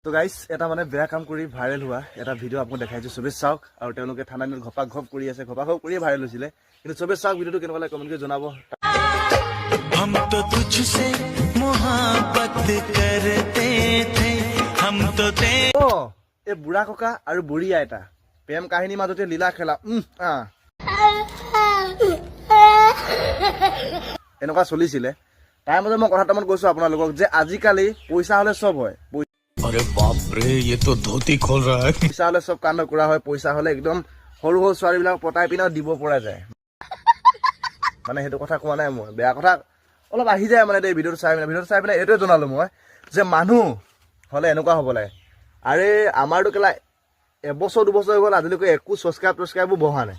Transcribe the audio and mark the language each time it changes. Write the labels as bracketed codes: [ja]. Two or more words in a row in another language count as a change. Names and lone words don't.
[en] so guys [as] এটা মানে বেয়া কাম কৰি ভাইৰেল হোৱা এটা ভিডিঅ' আপোনাক দেখাইছোঁ, চবেই চাওক। আৰু তেওঁলোকে ঠাণ্ডা দিনত ঘপাক ঘপ কৰি আছে, ঘপাক ঘপ কৰিয়ে ভাইৰেল হৈছিলে। কিন্তু চবেই চাওক ভিডিঅ'টো কেনেকুৱা লাগে কমেণ্ট কৰি জনাব। [hi] हम तो तुझसे मोहब्बत करते थे हम तो [as] এই বুঢ়া ককা আৰু বুঢ়ী আইতা প্ৰেম কাহিনীৰ মাজতে লীলা খেলা এনেকুৱা চলিছিলে। তাৰ মাজত মই কথা এটামান কৈছো আপোনালোকক যে আজিকালি পইচা হলে চব হয়। [hi] अरे बाप रे ये तो धोती खोल रहा है। [as] পইচা হলে চব কাণ্ড কৰা হয়। পইচা হলে একদম সৰু সৰু ছোৱালীবিলাক পতাই পিনেও দিব পৰা যায়। মানে সেইটো কথা কোৱা নাই মই, বেয়া কথা অলপ আহি যায় মানে ভিডিঅ'টো চাই পিনে এইটোৱে জনালো মই যে মানুহ হলে এনেকুৱা হ'ব লাগে। আৰে আমাৰতো কেলা এবছৰ দুবছৰ হৈ গ'ল আজিলৈকে একো ছাবস্ক্ৰাইববোৰ বঢ়া নাই।